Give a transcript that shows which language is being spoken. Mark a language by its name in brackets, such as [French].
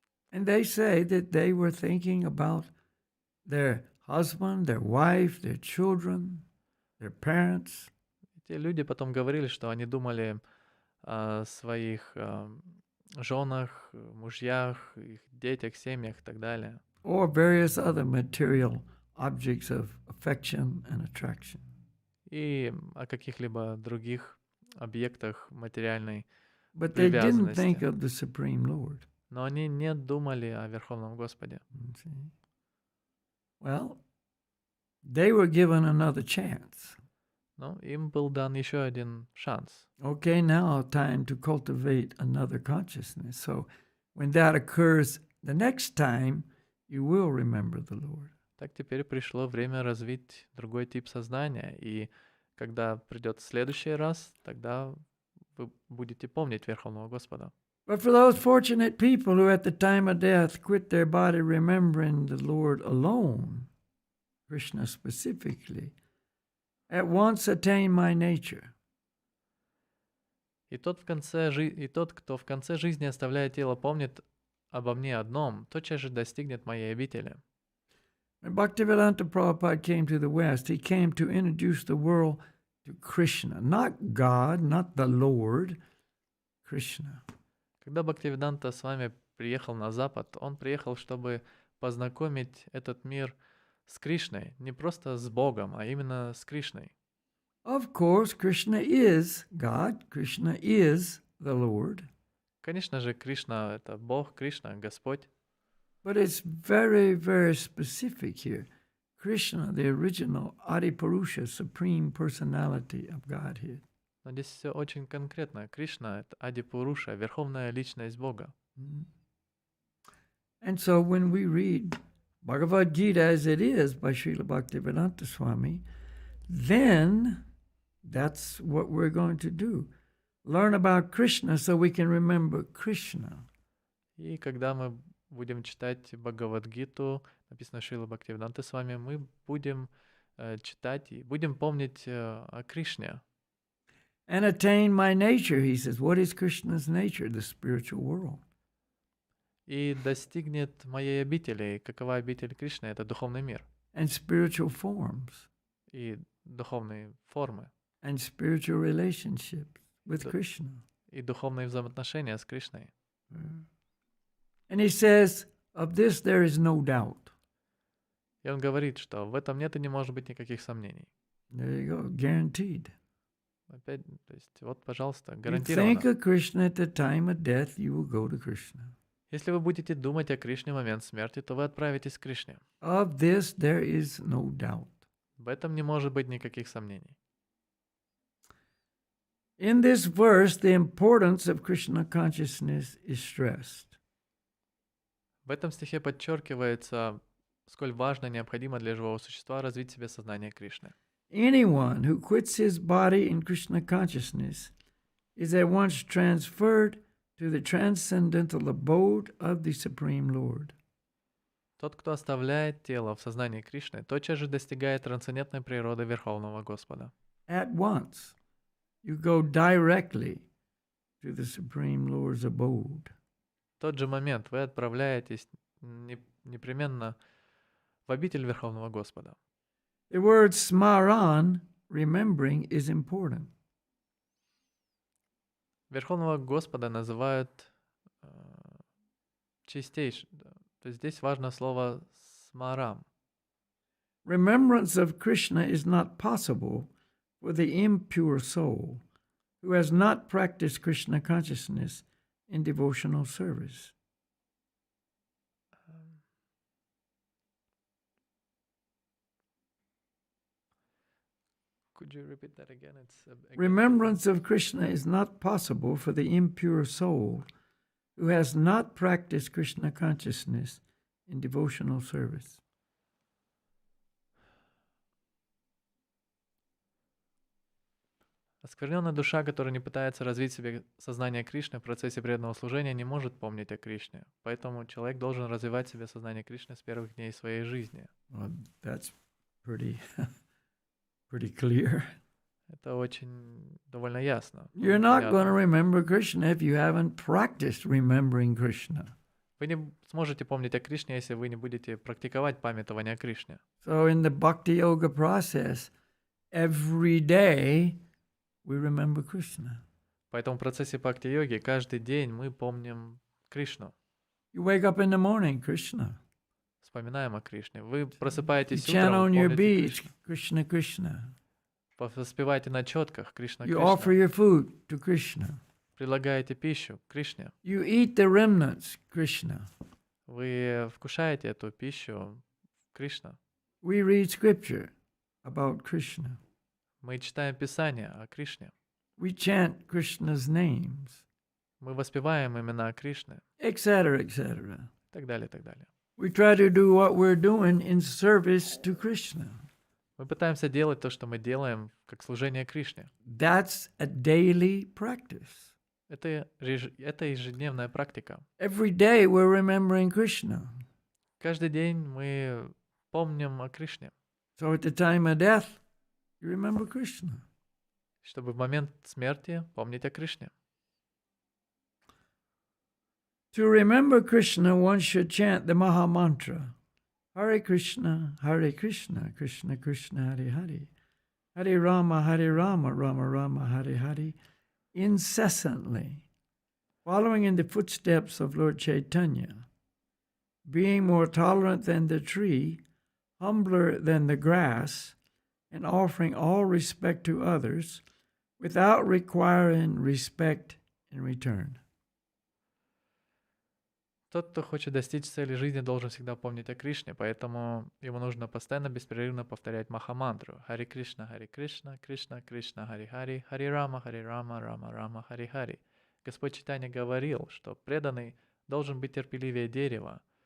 [English] And they say that they were thinking about their husband, their wife, their children, their parents. [Russian] Те люди потом говорили, что они думали о своих женах, мужьях, их детях, семьях и так далее. [English] Or various other material objects of affection and attraction. [Russian] И о каких-либо других объектах материальной [English] But they didn't [Russian] привязанности. [English] think of the Supreme Lord. [Russian] Но они не думали о Верховном Господе. [English] See? Well, they were given another chance. [Russian] Но им был дан еще один шанс. [English] Okay, now time to cultivate another consciousness. So when that occurs the next time, you will remember the Lord. [Russian] Так теперь пришло время развить другой тип сознания. И когда придет следующий раз, тогда вы будете помнить Верховного Господа. [English] But for those fortunate people who at the time of death quit their body remembering the Lord alone, Krishna specifically, at once attain my nature. [Russian] И тот, кто в конце жизни, оставляя тело, помнит обо мне одном, тотчас же достигнет моей обители. [English] When Bhaktivedanta Prabhupada came to the West, he came to introduce the world to Krishna, not God, not the Lord, Krishna. [Russian] Когда Бхактивиданта с вами приехал на Запад, он приехал, чтобы познакомить этот мир с Кришной, не просто с Богом, а именно с Кришной. [English] Of course, Krishna is God, Krishna is the Lord. [Russian] Конечно же, Кришна — это Бог, Кришна — Господь. [English] But it's very, very specific here. Krishna, the original Adipurusha, Supreme Personality of Godhead. [Russian] Но здесь все очень конкретно. Кришна — это Ади-Пуруша, верховная личность Бога. [English] And so when we read Bhagavad Gita as it is by Srila Bhaktivedanta Swami, then that's what we're going to do. Learn about Krishna so we can remember Krishna. [Russian] И когда мы будем читать Бхагавад-гиту, написано Шрила Бхактивиданта с вами, мы будем читать и будем помнить о Кришне. [English] And attain my nature, he says. What is Krishna's nature? The spiritual world. [Russian] И достигнет моей обители. Какова обитель Кришны? Это духовный мир. [English] And spiritual forms. [Russian] И духовные формы. [English] And spiritual relationships with Krishna. [Russian] И духовные взаимоотношения с Кришной. [English] And he says, of this there is no doubt. [Russian] И он говорит, что в этом нет и не может быть никаких сомнений. [English] There you go, guaranteed. [Russian] Опять, то есть, вот, пожалуйста, [English] You think [Russian] гарантированно. [English] of Krishna at the time of death, you will go to Krishna. [Russian] Если вы будете думать о Кришне в момент смерти, то вы отправитесь к Кришне. [English] Of this there is no doubt. [Russian] В этом не может быть никаких сомнений. [English] In this verse, the importance of Krishna consciousness is stressed. [Russian] В этом стихе подчеркивается, сколь важно и необходимо для живого существа развить в себе сознание Кришны. [English] Anyone who quits his body in Krishna consciousness is at once transferred to the transcendental abode of the Supreme Lord. [Russian] Тот, кто оставляет тело в сознании Кришны, тотчас же достигает трансцендентной природы Верховного Господа. [English] At once, you go directly to the Supreme Lord's abode. [Russian] В тот же момент вы отправляетесь непременно в обитель Верховного Господа. [English] The word smaran, remembering, is important. [Russian] Верховного Господа называют чистейшим. То есть здесь важно слово смарам. [English] Remembrance of Krishna is not possible for the impure soul who has not practiced Krishna consciousness in devotional service. Could you repeat that again? Remembrance of Krishna is not possible for the impure soul who has not practiced Krishna consciousness in devotional service. [Russian] Оскверненная душа, которая не пытается развить в себе сознание Кришны в процессе преданного служения, не может помнить о Кришне. Поэтому человек должен развивать в себе сознание Кришны с первых дней своей жизни. [English] Well, that's pretty clear. [Russian] Это очень довольно ясно. [English] You're not going to remember Krishna if you haven't practiced remembering Krishna. [Russian] Вы не сможете помнить о Кришне, если вы не будете практиковать памятование о Кришне. [English] So in the bhakti yoga process, every day we remember Krishna. [Russian] Поэтому в процессе бхакти-йоги каждый день мы помним Кришну. [English] You wake up in the morning, Krishna. [Russian] Вспоминаем о Кришне. Вы [English] You [Russian] просыпаетесь [English] chant [Russian] утром, [English] on your [Russian] помните [English] beach, [Russian] Кришну. [English] Krishna, Krishna. [Russian] Воспеваете на четках Кришна, [English] You offer [Russian] Кришна. [English] your food to Krishna. [Russian] Предлагаете пищу Кришне. [English] You eat the remnants, Krishna. [Russian] Вы вкушаете эту пищу Кришна. [English] We read scripture about Krishna. [Russian] Мы читаем Писание о Кришне. [English] We chant Krishna's names, [Russian] Мы воспеваем имена Кришны. [English] etc., etc. [Russian] И так далее, и так далее. [English] We try to do what we're doing in service to Krishna. [Russian] Мы пытаемся делать то, что мы делаем, как служение Кришне. [English] That's a daily practice. [Russian] Это ежедневная практика. [English] Every day we're remembering Krishna. [Russian] Каждый день мы помним о Кришне, [English] So at the time of death, you remember Krishna. [Russian] чтобы в момент смерти помнить о Кришне. [English] To remember Krishna, one should chant the Maha Mantra. Hare Krishna, Krishna Krishna, Hare Hare. Hare Rama, Rama Rama, Hare Hare. Incessantly, following in the footsteps of Lord Chaitanya, being more tolerant than the tree, humbler than the grass, and offering all respect to others without requiring respect in return. [Russian] Тот, кто хочет достичь цели жизни, должен всегда помнить о Кришне, поэтому ему нужно постоянно, беспрерывно повторять Махамантру. Хари Кришна, Кришна, Кришна, Хари Хари, Рама, Рама Рама, Хари Хари. Господь Чайтанья говорил, что преданный должен быть терпеливее дерева.